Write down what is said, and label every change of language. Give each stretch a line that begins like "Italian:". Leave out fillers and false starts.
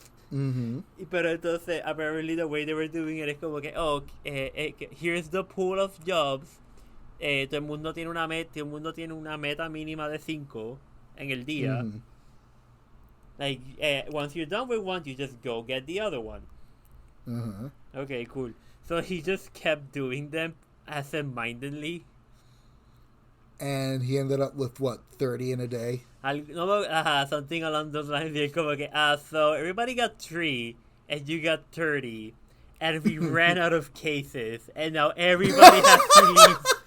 English: Pero entonces, apparently the way they were doing it es como que, here's the pool of jobs.
Spanish: Todo el mundo tiene una meta mínima de 5 en el día.
English: Like, once you're done with one, you just go get the other one. Okay, cool. So he just kept doing them absent-mindedly. And he ended up with, what, 30 in a day? Something along those lines. Como que, so everybody got 3, and you got 30, and we ran out of cases, and now everybody has to leave.